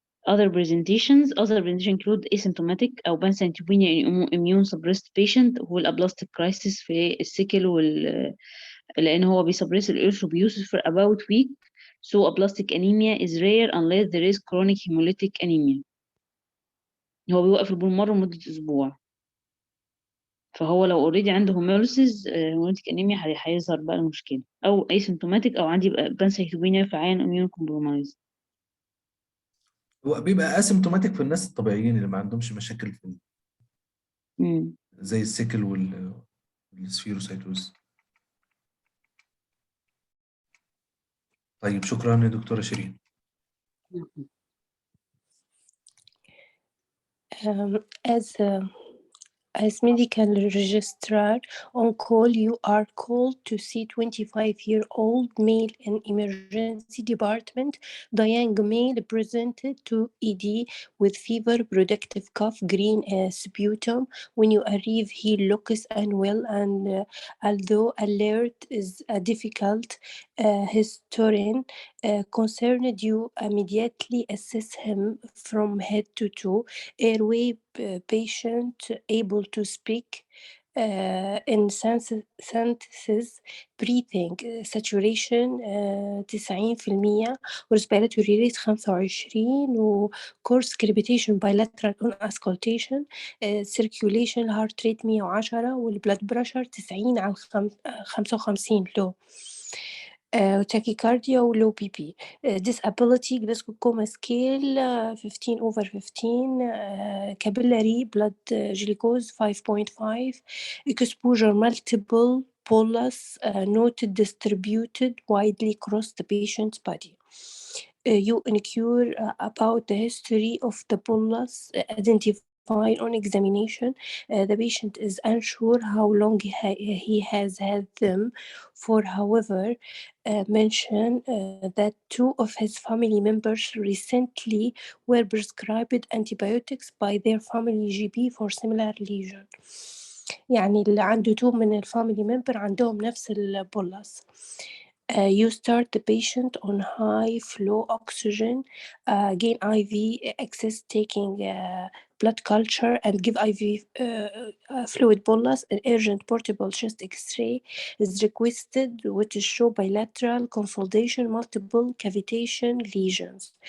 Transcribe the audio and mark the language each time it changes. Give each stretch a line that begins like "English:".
English: Other presentation include asymptomatic أو pancytopenia in immune suppressed patient والaplastic crisis
Arabic: في السيكل لأن هو بيسبرس الإرثروبيوسيس
English: for about week. So aplastic anemia is rare unless there is chronic hemolytic anemia.
Arabic: هو بيوقف البولمر لمدة أسبوع، فهو لو اوريدي عنده hemolytic anemia هيظهر بقى المشكلة، أو asymptomatic أو عندي pancytopenia في عيان immune compromised. هو بيبقى اسيمتوماتيك في الناس الطبيعيين اللي ما عندهمش مشاكل في زي السيكل والسفيروسايتوز. طيب شكرا يا دكتورة شيرين.
English: As medical registrar on call, you are called to see 25-year-old male in emergency department. The young male presented to ED with fever, productive cough, green sputum. When you arrive, he looks unwell, and although alert is a difficult historian concerned, you immediately assess him from head to toe. Airway patient able to speak in sentences, breathing saturation 90%, respiratory rate 25, وcourse crepitation bilateral on auscultation, circulation heart rate 110 والبلاد pressure 90 على 55 low.
Arabic: tachycardia ولو بي بي.
English: disability Glasgow coma scale 15/15, capillary blood glucose 5.5, exposure multiple bolus noted distributed widely across the patient's body. You inquire about the history of the bolus identified on examination. The patient is unsure how long he has had them for. However, mention that 2 of his family members recently were prescribed antibiotics by their family GP for similar lesion.
Arabic: يعني اللي عنده 2 من الفاميلي member عندهم نفس البولس.
English: You start the patient on high flow oxygen, gain IV access, taking blood culture, and give IV fluid bolus. An urgent portable chest X-ray is requested, which show bilateral consolidation, multiple cavitation lesions.